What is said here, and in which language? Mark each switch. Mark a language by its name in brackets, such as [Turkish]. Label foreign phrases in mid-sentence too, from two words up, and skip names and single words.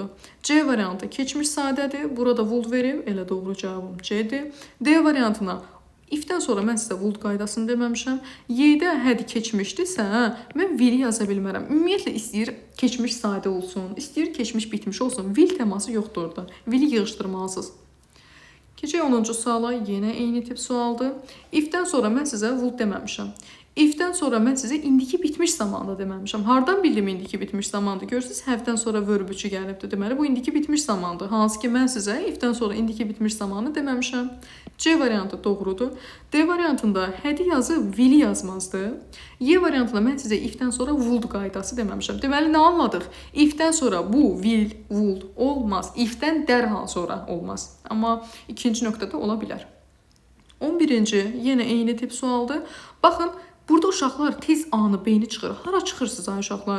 [Azerbaijani] C variantı keçmiş sadədir. Burada would verib, elə doğru cavabım C-dir. D variantına if-dən sonra mən sizə would qaydasını deməmişəm. Y-də had keçmişdirsə, mən will yaza bilmərəm. Ümumiyyətlə istəyir keçmiş sadə olsun, istəyir keçmiş bitmiş olsun. Will təması yoxdur orada. Will-i yığışdırmalısınız. Keçək 10-cu suala. Yenə eyni tip sualdır. If-dən sonra mən sizə would deməmişəm. If-dən sonra mən sizə indiki bitmiş zamanda deməmişəm. Hardan bildim indiki bitmiş zamandır? Görürsünüz, have-dən sonra verb 3 gəlibdir. Deməli, bu indiki bitmiş zamandır. Hansı ki, mən sizə if-dən sonra indiki bitmiş zamanı deməmişəm. C variantı doğrudur. D variantında had-i yazıb will-i yazmazdı. Y variantında mən sizə if-dən sonra would qaydası deməmişəm. Deməli, nə anladıq? If-dən sonra bu [English] will, would [Azerbaijani] olmaz. If-dən dərhal sonra olmaz. Amma ikinci nöqtədə ola bilər. 11-ci yenə eyni tip sualdır. Baxın, burada uşaqlar tez anı beyni çıxır. Hara çıxırsınız ay uşaqlar?